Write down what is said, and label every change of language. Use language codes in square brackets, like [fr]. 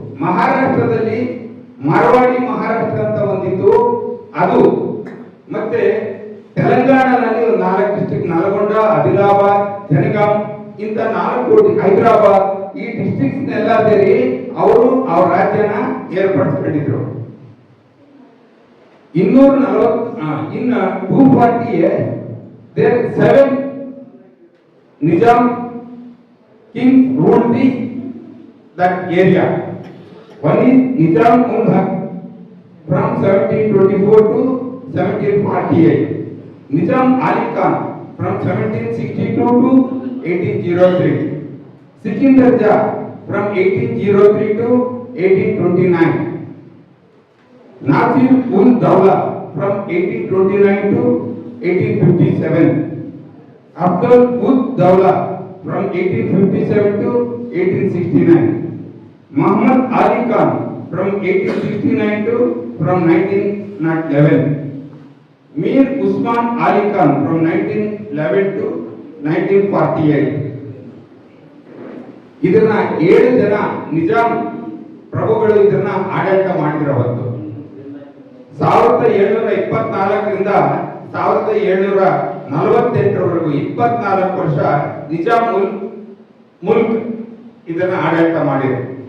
[kn] ಮಹಾರಾಷ್ಟ್ರದಲ್ಲಿ ಮಾರ್ವಾಡಿ ಮಹಾರಾಷ್ಟ್ರ ಅಂತ ಒಂದಿತ್ತು ಅದು. ಮತ್ತೆ ತೆಲಂಗಾಣದಲ್ಲಿ 4 ಡಿಸ್ಟ್ರಿಕ್ಟ್ ನಲ್ಗೊಂಡ, ಆದಿಲಾಬಾದ್, ಜನಗಾಂ ಇಂತ 4 ಹೈದರಾಬಾದ್ ಈ ಡಿಸ್ಟ್ರಿಕ್ಟ್ಸ್ ಎಲ್ಲ ಸೇರಿ ಅವರು ಅವ್ರ ರಾಜ್ಯನ ಏರ್ಪಡಿಸ್ಕೊಂಡಿದ್ರು. [en] 240 in 240 years there 7 Nizam kings ruled that area. One is Nizam ul Haq from 1724 to 1748. Nizam Ali Khan from 1762 to 1803. Sikindar Jah from 1803 to 1829. Nasir ul Dawla from 1829 to 1857. Abdul ud Dawla from 1857 to 1869. Muhammad Ali Khan from 1869 to from 1911. Mir Usman Ali Khan from 1911 to 1948. [kn] ಇದನ್ನ 7 ಜನ ನಿಜಾಮ್ ಪ್ರಭುಗಳು ಇದನ್ನ ಆಡಳಿತ ಮಾಡಿರಬಹುದು. 1724ರಿಂದ 1748ರವರೆಗೂ 24 ವರ್ಷ Nizam milk ಇದನ್ನ ಆಡಳಿತ ಮಾಡಿದರು.